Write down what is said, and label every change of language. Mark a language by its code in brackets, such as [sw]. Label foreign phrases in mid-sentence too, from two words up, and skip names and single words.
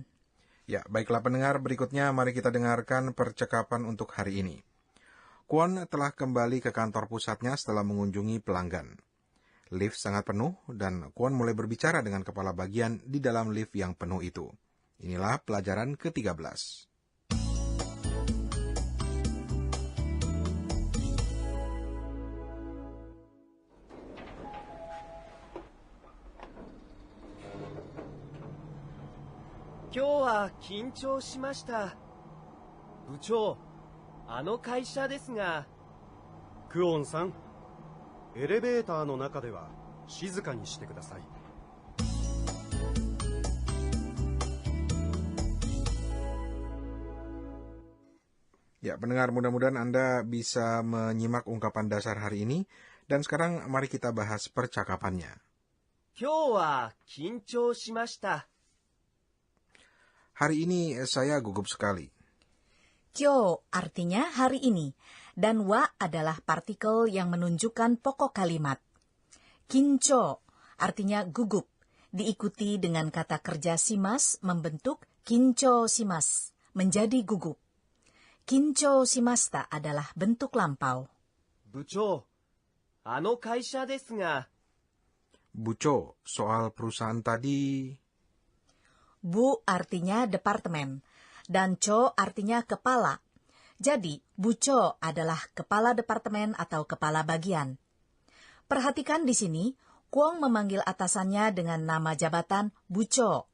[id] Ya, baiklah pendengar, berikutnya mari kita dengarkan percakapan untuk hari ini. Kwon telah kembali ke kantor pusatnya setelah mengunjungi pelanggan. Lift sangat penuh dan Kwon mulai berbicara dengan kepala bagian di dalam lift yang penuh itu. Inilah pelajaran ke-13. [ja] 今日は緊張しました. Buchou, 会社ですが。クオンさん、エレベーターの中では静かにしてください。 [id] Ya, pendengar, mudah-mudahan Anda bisa menyimak ungkapan dasar hari ini. Dan sekarang mari kita bahas percakapannya. [ja] 今日は緊張しました。 [id] Hari ini saya gugup sekali. Kyo artinya hari ini, dan wa adalah partikel yang menunjukkan pokok kalimat. Kincho artinya gugup, diikuti dengan kata kerja simas membentuk [ja] 緊張します, [id] menjadi gugup. [ja] 緊張しました [id] adalah bentuk lampau. [ja] 部長、会社ですが。 [id] Bucho, soal perusahaan tadi. Bu artinya departemen, dan cho artinya kepala. Jadi, bucho adalah kepala departemen atau kepala bagian. Perhatikan di sini, Kwon memanggil atasannya dengan nama jabatan bucho.